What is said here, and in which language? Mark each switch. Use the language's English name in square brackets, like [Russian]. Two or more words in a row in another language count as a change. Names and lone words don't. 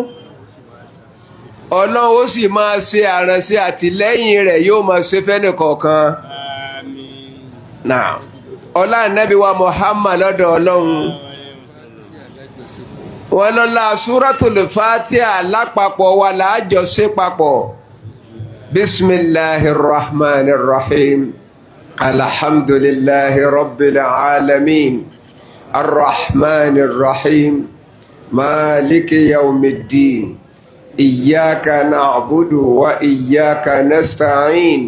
[Yoruba] Ọlọ́run ó sì máa ṣe àránṣe àtìlẹ́yìn rẹ̀ yóò máa ṣe fẹ́ni kọ̀ọ̀kan. Náà ọlá ànábì wa Muhammad lọ́dọ̀ Ọlọ́run. wọn lọ́la Suratul Fatiha lápapọ̀ wa láàjọ ṣe papọ̀. [Arabic] بسم الله الرحمن الرحيم. الحمد لله رب العالمين. الرحمن الرحيم مالك يوم الدين. إياك نعبد وإياك نستعين.